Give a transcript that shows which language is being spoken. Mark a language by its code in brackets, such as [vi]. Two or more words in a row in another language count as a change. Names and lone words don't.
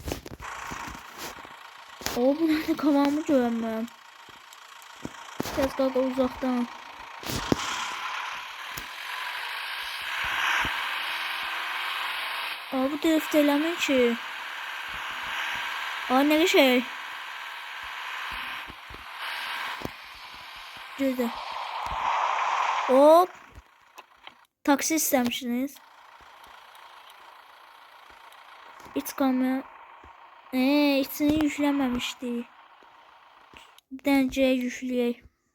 [az] O, bu nədir, kavamı görənməyəm. Biraz qaqa uzaqdan. Aa, bu drift eləmir ki. Aa, nə şey? Güzel. [tr] Hop. Taksi istemişsiniz. İç kamera. İçini yüklememişti. Bir tane yükleyeyim.